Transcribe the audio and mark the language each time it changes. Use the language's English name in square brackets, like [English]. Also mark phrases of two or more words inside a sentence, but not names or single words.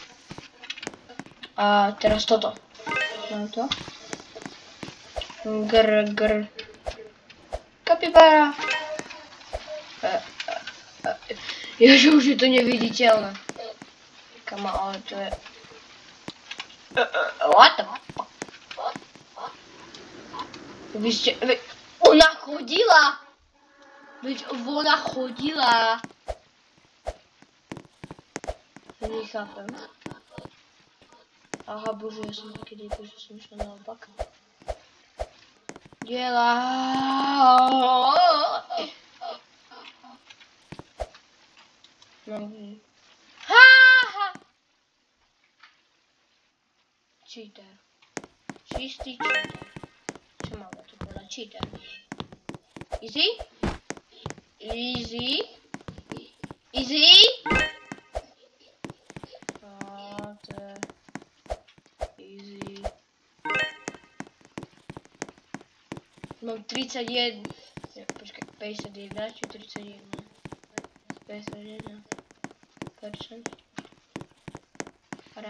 [Slovak] A teraz toto. Mám to. Grr. Kapibara. Ježe, už je to neviditeľné. Kamo, ale to je... [English] What the fuck? [Slovak] Vy ste... Ona chodila! Veď ona chodila! Nechápem. Aha, bože, ja som taký dejko, že som išla naopak. Diela. No. Ha! cheater. Čistý cheater. Čo máme tu povedať? Cheater. [English] Easy? Easy? [Slovak] Easy? To je easy. Mám 31. Počkaj, 51 či 31? 51%. Hra?